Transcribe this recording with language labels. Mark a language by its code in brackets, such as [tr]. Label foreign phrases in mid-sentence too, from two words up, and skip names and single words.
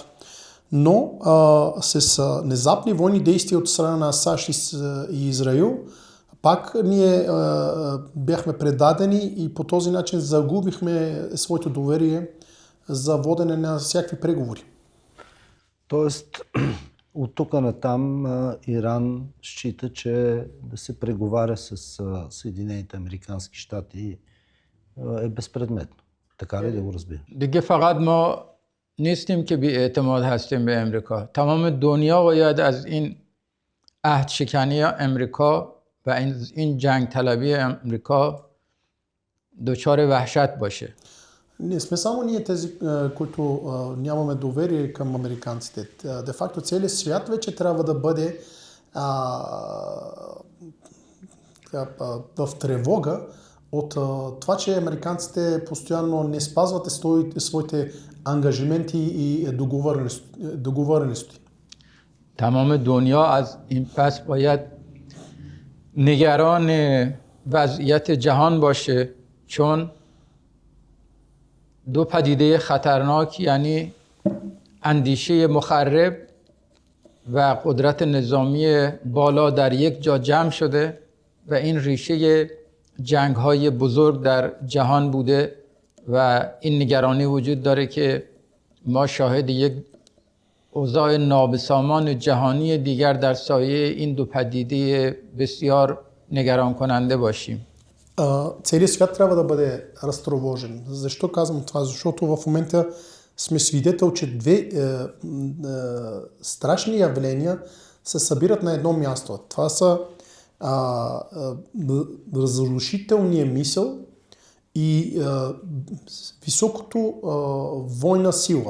[bg] Но с внезапни военни действия от страна на САЩ и Израил, пак ние бяхме предадени и по този начин загубихме своето доверие за водене на всякакви преговори. Тоест, от тук натам Иран счита, че да се преговаря с Съединените американски щати е безпредметно. Така ли да го разбира? [fa] دیگه فقط ما نیستیم که بی اعتماد هستیم به امریکا. تمام دنیا باید از این عهد شکنی امریکا و این جنگ طلبی امریکا دچار وحشت باشه. [bg] Не сме само ние тези, които нямаме доверие към американците. Де факто целият свят вече трябва да бъде в тревога от това, че американците постоянно не спазват своите ангажименти и договорености. [fa] تمام دنیا از این پس باید نگران وضعیت جهان باشه، چون دو پدیده خطرناک یعنی اندیشه مخرب و قدرت نظامی بالا در یک جا جمع شده و این ریشه جنگ‌های بزرگ در جهان بوده و این نگرانی وجود داره که ما شاهد یک اوضاع نابسامان جهانی دیگر در سایه این دو پدیده بسیار نگران کننده باشیم. [bg] Целият свят трябва да бъде разтревожен. Защо казвам това? Защото в момента сме свидетел, че две страшни явления се събират на едно място. Това са разрушителния мисъл и високото война сила.